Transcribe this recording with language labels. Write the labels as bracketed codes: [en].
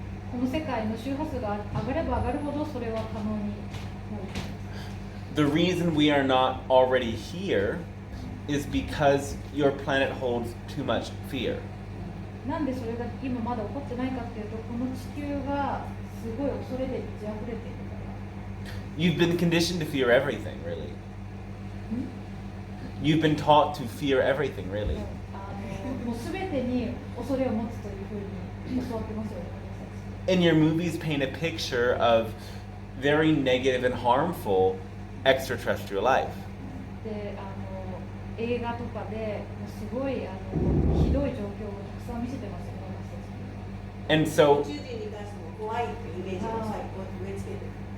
[ja] この世界の周波数が上がれば上がるほどそれは可能になる。 [en] The reason we are not already here is because your planet holds too much fear. [ja] なんでそれが今まだ起こってないかっていうと、この地球がすごい恐れで満ち溢れているから。 [en] You've been conditioned to fear everything, really. You've been taught to fear everything, really. [ja] もうすべてに恐れを持つというふうに教わってますよね。 [en] And your movies paint a picture of very negative and harmful extraterrestrial life. [ja] で、映画とかでもうすごいひどい状況をたくさん見せてますよね、私たちに。 [en] And so, [ja] 宇宙人に対しても怖いっていうイメージを最高に植え付けてる。